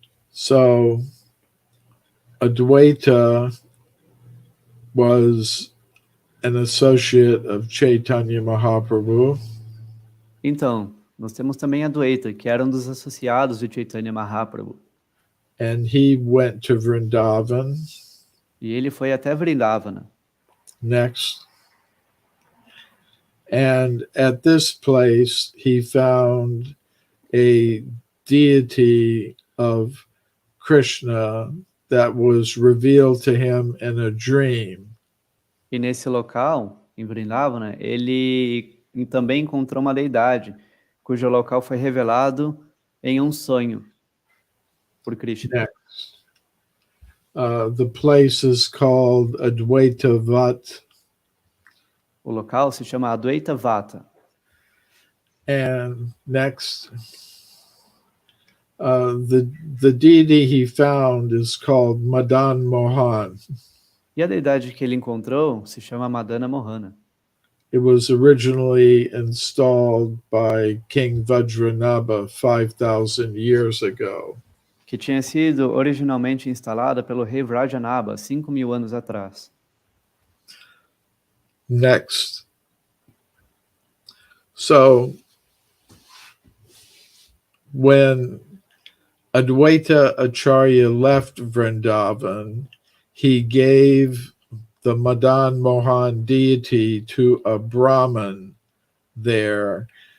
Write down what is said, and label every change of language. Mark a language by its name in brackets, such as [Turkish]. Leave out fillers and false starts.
[English] So, Advaita was an associate of Chaitanya Mahaprabhu. [Portuguese] Então, nós temos também a Advaita, que era um dos associados de Chaitanya Mahaprabhu. [English] And he went to Vrindavan. [Portuguese] E ele foi até Vrindavana. [English] Next. And at this place, he found a deity of Krishna that was revealed to him in a dream. [Portuguese] E nesse local, em Vrindavana, ele também encontrou uma deidade, cujo local foi revelado em um sonho por Krishna. [English] Next. The place is called Advaita Vat. [Portuguese] O local se chama Advaita Vata. [English] And next, the deity he found is called Madan Mohan. [Portuguese] E a deidade que ele encontrou se chama Madana Mohana. [English] It was originally installed by King Vajranabha 5,000 years ago. [Portuguese] Que tinha sido originalmente instalada pelo rei Vrajanabha 5.000 anos atrás. [English] Next. So, when Advaita Acharya left Vrindavan, he gave the Madan Mohan deity to a Brahmin there.